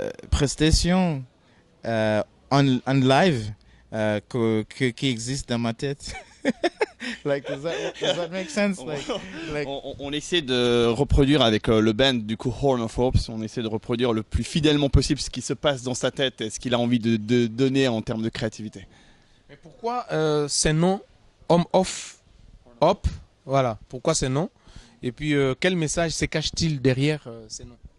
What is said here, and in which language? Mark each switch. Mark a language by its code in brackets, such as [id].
[fr] Prestation en live qui existe dans ma tête. [en] Like, does that make sense? Like... [fr] On essaie de reproduire avec le band du coup Horn of Hopes, on essaie de reproduire le plus fidèlement possible ce qui se passe dans sa tête et ce qu'il a envie de donner en termes de créativité. Mais pourquoi ces noms Home of Hope? Voilà, pourquoi ces noms? Et puis quel message se cache-t-il derrière ces noms?